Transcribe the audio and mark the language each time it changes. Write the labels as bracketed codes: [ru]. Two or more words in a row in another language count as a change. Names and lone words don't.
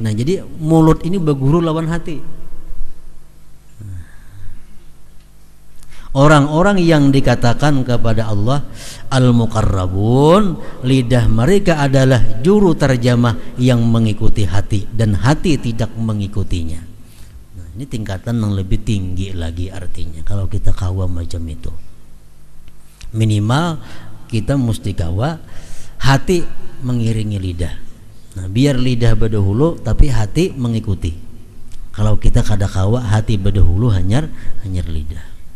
[id] Nah, jadi mulut ini berguru lawan hati. Orang-orang yang dikatakan kepada Allah al-muqarrabun, lidah mereka adalah juru terjemah yang mengikuti hati dan hati tidak mengikutinya. Nah, ini tingkatan yang lebih tinggi lagi artinya. [bjn] Kalau kita kawa macam itu, minimal kita mesti kawa hati mengiringi lidah. Nah, biar lidah berdahulu tapi hati mengikuti. Kalau kita kada kawa hati berdahulu hanyar lidah.